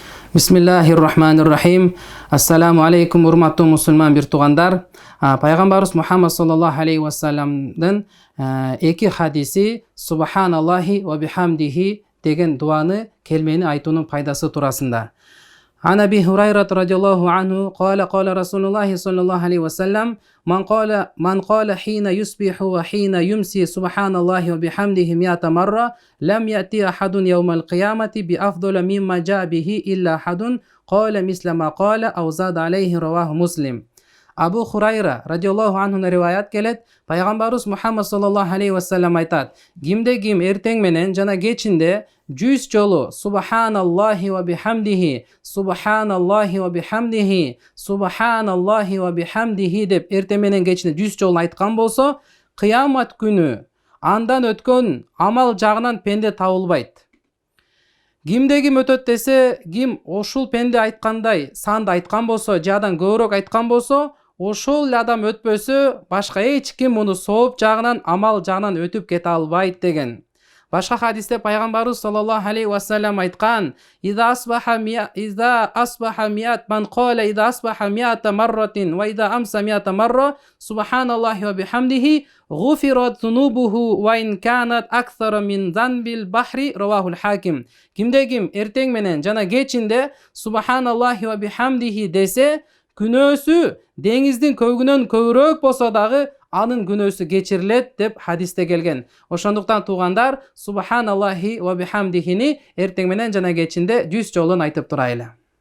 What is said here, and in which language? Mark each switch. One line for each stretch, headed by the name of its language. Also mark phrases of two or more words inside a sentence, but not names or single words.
Arabic: بسم الله الرحمن الرحيم. السلام عليكم,
Kyrgyz: урматтуу мусулман бир туугандар. Пайгамбарыбыз Мухаммад
Arabic: صلى الله عليه وسلم
Kyrgyz: эки хадиси
Arabic: سبحان الله وبحمده
Kyrgyz: деген дуаны келмени айтуунун пайдасы туурасында.
Arabic: عن أبي هريرة رضي الله عنه قال رسول الله صلى الله عليه وسلم من قال حين يصبح وحين يمسي سبحان الله وبحمده 100 مرة لم يأتي أحد يوم القيامة بأفضل مما جاء به إلا أحد قال مثل ما قال أو زاد عليه رواه مسلم.
Kyrgyz: Абу Хурайра
Arabic: رضي الله عنه
Kyrgyz: риваят келет, пайгамбарыбыз Мухаммад
Arabic: صلى الله عليه وسلم
Kyrgyz: айтат: кимде ким эртең менен жана кечинде 100 жолу
Arabic: سبحان الله وبحمده, سبحان الله وبحمده, سبحان الله وبحمده
Kyrgyz: деп эртең менен кечинде 100 жолу айткан болсо, кыямат күнү андан өткөн амал жагынан пенде табылбайт. Кимде ким өтөт десе, ким ошол пенде айткандай санды айткан болсо, жадан көбүрөөк айткан болсо, ошол эле адам өтпөсө, башка эч ким муну сооп жагынан, амал жагынан өтүп кете албайт деген. Башка хадисте пайгамбарыбыз
Arabic: صلى الله عليه وسلم айткан: "إذا أصبح مئة من قال إذا أصبح مئة مرة وإذا أمسى مئة مرة سبحان الله وبحمده غفرت ذنوبه وإن كانت أكثر من زبد البحر رواه الحاكم."
Kyrgyz: Кимде ким эртең менен жана кечинде
Arabic: سبحان الله وبحمده
Kyrgyz: десе, күнөөсү деңиздин көбүнөн көбүрөөк болсо дагы анын күнөөсү кечирилет деп хадисте келген. Ошондуктан туугандар,
Arabic: سبحان الله وبحمده
Kyrgyz: эртең менен жана кечинде 100 жолун айтып турайлы.